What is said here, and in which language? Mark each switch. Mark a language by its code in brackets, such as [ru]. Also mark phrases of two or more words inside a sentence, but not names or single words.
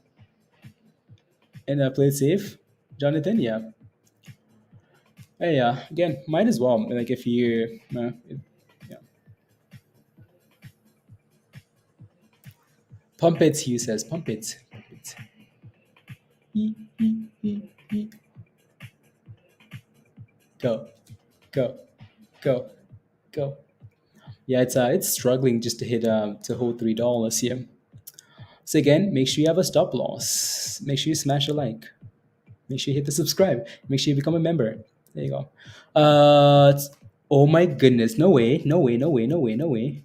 [en] Yeah. And play it safe, Jonathan. Yeah. Hey, yeah. Again, might as well. Like if you, yeah. Pump it. Hugh says, pump it. Pump it. Ee, ee, ee, ee. Go, go, go, go. Yeah, it's struggling just to hit to hold $3 here. So again, make sure you have a stop loss. Make sure you smash a like. Make sure you hit the subscribe. Make sure you become a member. There you go. Oh my goodness! No way! No way! No way! No way! No way!